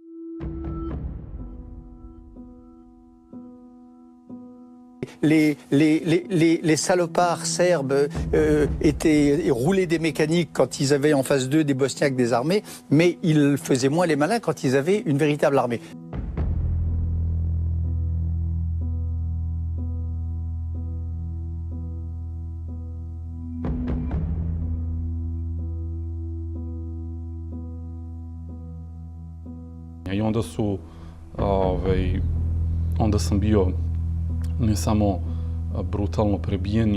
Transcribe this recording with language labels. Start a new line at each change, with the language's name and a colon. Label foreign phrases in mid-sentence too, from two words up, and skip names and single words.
French: Les salopards serbes roulaient des mécaniques quand ils avaient en face d'eux des Bosniaques désarmés, mais ils faisaient moins les malins quand ils avaient une véritable armée.
Serbian: I onda sam bio ne samo brutalno prebijen